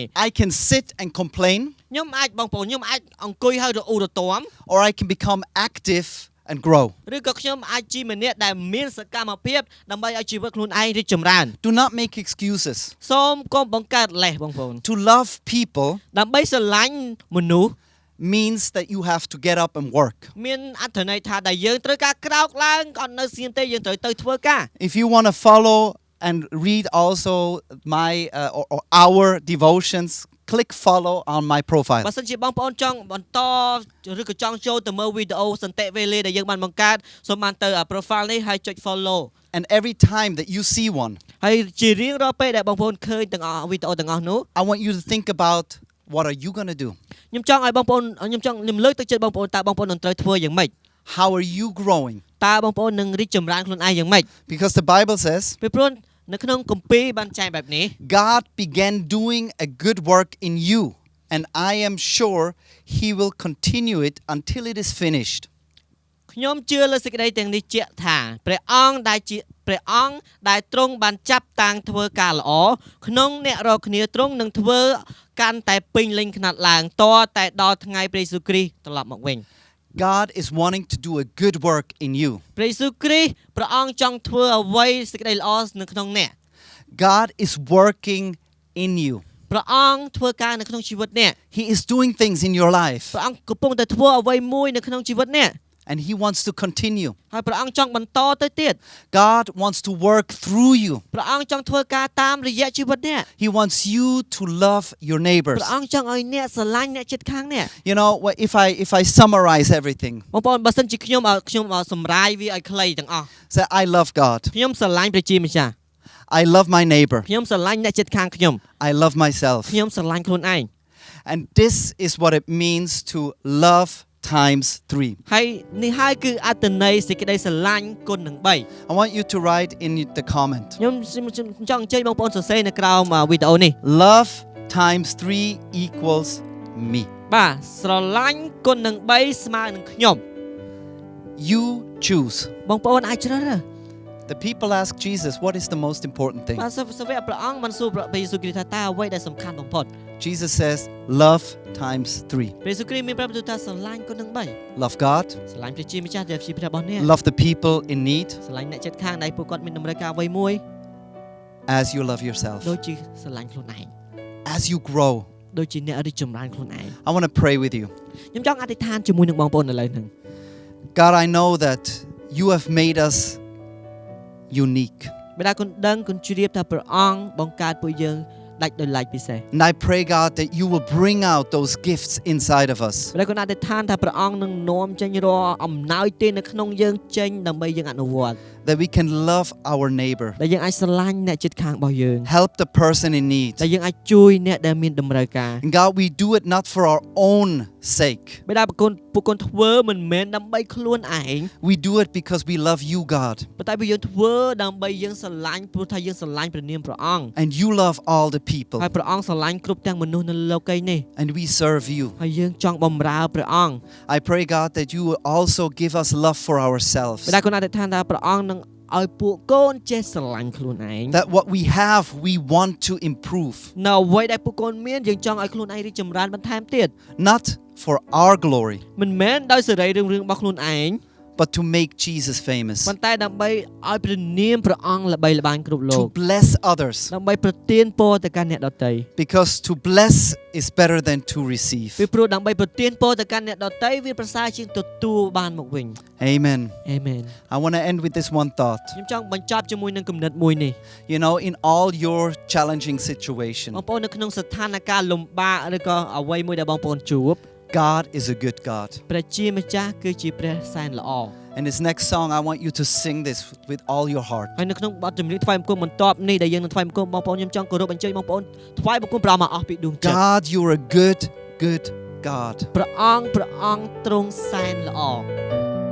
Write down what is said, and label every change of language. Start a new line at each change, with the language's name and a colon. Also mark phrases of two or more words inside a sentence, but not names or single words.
English: I can sit and complain,
Khmer: ខ្ញុំអាចបងប្អូនខ្ញុំអាចអង្គុយហើយរអ៊ូរទាំ
English: or I can become active and grow.
Khmer: ឬក៏ខ្ញុំអាចជាម្នាក់ដែលមានសកម្មភាពដើម្បីឲ្យជីវិតខ្លួនឯងរីកចម្រើន
English: Do not make excuses.
Khmer: សូមកុំបង្កើតលេសបងប្អូន
English: To love people
Khmer: ដើម្បីស្រឡាញ់មនុស្ស
English: means that you have to get up and work.
Khmer: មានអត្ថន័យថាដែលយើងត្រូវការក្រោកឡើងអត់នៅស្ងៀមទេយើងត្រូវទៅធ្វើការ
English: If you want to follow and read also my or our devotions, click follow on my profile.
Khmer: បើសិនជាបងប្អូនចង់បន្តឬក៏ចង់ចូលទៅមើលវីដេអូសន្តិវេលាដែលយើងបានបង្កើតសូមបានទៅ profile នេះហើយចុច follow
English: And every time that you see one,
Khmer: ហើយជារៀងរាល់ពេលដែលបងប្អូនឃើញទាំងអស់វីដេអូទាំងអស់នោះ
English: I want you to think about what are you going to do?
Khmer: ខ្ញុំចង់ឲ្យបងប្អូនខ្ញុំលើកទឹកចិត្តបងប្អូនតើបងប្អូននឹងត្រូវធ្វើយ៉ាងម៉េច
English: How are you growing?
Khmer: តើបងប្អូននឹងរីកចម្រើនខ្លួនឯងយ៉ាងម៉េច
English: Because the Bible says
Khmer: ពីព្រោះនៅក្នុងគម្ពីរបានចែងបែបនេះ
English: God began doing a good work in you, and I am sure He will continue it until it is finished.
Khmer: ខ្ញុំជឿលើសេចក្តីទាំងនេះជាក់ថាព្រះអង្គដែលទ្រង់បានចាប់តាំងធ្វើការល្អក្នុងអ្នករាល់គ្នាទ្រង់នឹងធ្វើកាន់តែពេញលេញខ្នាតឡើងតតែដល់ថ្ងៃព្រះយេស៊ូវគ្រីស្ទត្រឡប់មកវិញ
English: God is wanting to do a good work in you.
Khmer: ព្រះយេស៊ូវគ្រីស្ទព្រះអង្គចង់ធ្វើអ្វីសេចក្តីល្អនៅក្នុងអ្នក
English: God is working in you.
Khmer: ព្រះអង្គធ្វើការនៅក្នុងជីវិតអ្នក
English: He is doing things in your life,
Khmer: ព្រះអង្គកំពុងតែធ្វើអ្វីមួយនៅក្នុងជីវិតអ្នក
English: and He wants to continue.
Khmer: ហើយព្រះអង្គចង់បន្តទៅទៀត
English: God wants to work through you.
Khmer: ព្រះអង្គចង់ធ្វើការតាមរយៈជីវិតអ្នក
English: He wants you to love your neighbors.
Khmer: ព្រះអង្គចង់ឲ្យអ្នកស្រឡាញ់អ្នកជិតខាងអ្នក
English: You know, if I summarize everything,
Khmer: បងប្អូនបើសិនជាខ្ញុំសម្រាយវាឲ្យខ្លីទាំងអស់
English: say I love God.
Khmer: ខ្ញុំស្រឡាញ់ព្រះជាម្ចាស់
English: I love my neighbor.
Khmer: ខ្ញុំស្រឡាញ់អ្នកជិតខាងខ្ញុំ
English: I love myself.
Khmer: ខ្ញុំស្រឡាញ់ខ្លួនឯង
English: And this is what it means to love times 3.
Khmer: ហើយនេះហើយគឺអត្ថន័យសេចក្តីស្រឡាញ់គុណនឹង3
English: I want you to write in the comment.
Khmer: ខ្ញុំចង់អញ្ជើញបងប្អូនសរសេរនៅក្រោមវីដេអូនេះ
English: Love times 3 equals me.
Khmer: បាទស្រឡាញ់គុណនឹង3ស្មើនឹងខ្ញុំ
English: You choose.
Khmer: បងប្អូនអាចជ្រើសរើស
English: The people ask Jesus, what is the most important thing?
Khmer: បាទសាវកព្រះអង្គបានសួរព្រះយេស៊ូវគ្រីស្ទថាតើអ្វីដែលសំខាន់បំផុត
English: Jesus says, love times 3.
Khmer: ព្រះយេស៊ូវគ្រីស្ទមានប្រាប់ថាស្រឡាញ់គុណនឹង3
English: Love God,
Khmer: ស្រឡាញ់ព្រះជាម្ចាស់ដែលជាព្រះរបស់អ្នក
English: love the people in need
Khmer: ស្រឡាញ់អ្នកជិតខាងដែលពួកគាត់មានតម្រូវការអ្វីមួយ
English: as you love yourself.
Khmer: ដូចជាស្រឡាញ់ខ្លួនឯង
English: As you grow,
Khmer: ដូចជាអ្នករីកចម្រើនខ្លួនឯង
English: I want to pray with you.
Khmer: ខ្ញុំចង់អធិដ្ឋានជាមួយនឹងបងប្អូនឥឡូវហ្នឹង
English: God, I know that you have made us unique.
Khmer: បិតាគុណដឹងគុណជ្រាបថាព្រះអង្គបង្កើតពួកយើងដាច់ដោយឡែកពិសេស
English: And I pray, God, that you will bring out those gifts inside of us.
Khmer: បិតាគុណអធិដ្ឋានថាព្រះអង្គនឹងនាំចេញរាល់អំណោយទាននៅក្នុងយើងចេញដើម្បីយើងអនុវត្ត
English: That we can love our neighbor.
Khmer: ដែលយើងអាចស្រឡាញ់អ្នកជិតខាងរបស់យើង
English: Help the person in need.
Khmer: ដែលយើងអាចជួយអ្នកដែលមានតម្រូវការ
English: And God, we do it not for our own sake.
Khmer: បិតាពួកគុណធ្វើមិនមែនដើម្បីខ្លួនឯង
English: We do it because we love you, God.
Khmer: ប៉ុន្តែយើងធ្វើដើម្បីយើងស្រឡាញ់ព្រោះថាយើងស្រឡាញ់ព្រះនាមព្រះអង្គ
English: And you love all the people.
Khmer: ហើយព្រះអង្គស្រឡាញ់គ្រប់ទាំងមនុស្សនៅលោកីយ៍នេះ
English: And we serve you.
Khmer: ហើយយើងចង់បម្រើព្រះអង្គ
English: I pray, God, that you will also give us love for ourselves.
Khmer: បិតាគុណអធិដ្ឋានថាព្រះអង្គនឹងឲ្យពួកកូនចេះស្រឡាញ់ខ្លួនឯង
English: That what we have, we want to improve.
Khmer: នៅអ្វីដែលពួកកូនមានយើងចង់ឲ្យខ្លួនឯងរីកចម្រើនបន្ថែមទៀត
English: Not for our glory,
Khmer: មិនមែនដោយសេរីរឿងរបស់ខ្លួនឯង
English: but to make Jesus famous.
Khmer: ប៉ុន្តែដើម្បីឲ្យព្រះនាមព្រះអង្គល្បីល្បាញគ្រប់លោក
English: To bless others.
Khmer: ដើម្បីប្រទានពរទៅកាន់អ្នកដទៃ
English: Because to bless is better than to receive.
Khmer: ពីព្រោះដើម្បីប្រទានពរទៅកាន់អ្នកដទៃវាប្រសើរជាងទទួលបានមកវិញ
English: Amen.
Khmer: អេមែន
English: I want to end with this one thought.
Khmer: ខ្ញុំចង់បញ្ចប់ជាមួយនឹងគំនិតមួយនេះ
English: You know, in all your challenging situation,
Khmer: បងប្អូននៅក្នុងស្ថានភាពលំបាកឬក៏អ្វីមួយដែលបងប្អូនជួប
English: God is a good God.
Khmer: ព្រះជាម្ចាស់គឺជាព្រះសែនល្អ
English: And this next song, I want you to sing this with all your heart.
Khmer: ហើយនៅក្នុងបទចម្រៀងថ្វាយបង្គំបន្ទាប់នេះដែលយើងនឹងថ្វាយបង្គំបងប្អូនខ្ញុំចង់គោរពអញ្ជើញបងប្អូនថ្វាយបង្គំព្រះអង្គមកអស់ពីដួងចិត្ត
English: God, you're a good, good God.
Khmer: ព្រះអង្គទ្រង់សែនល្អ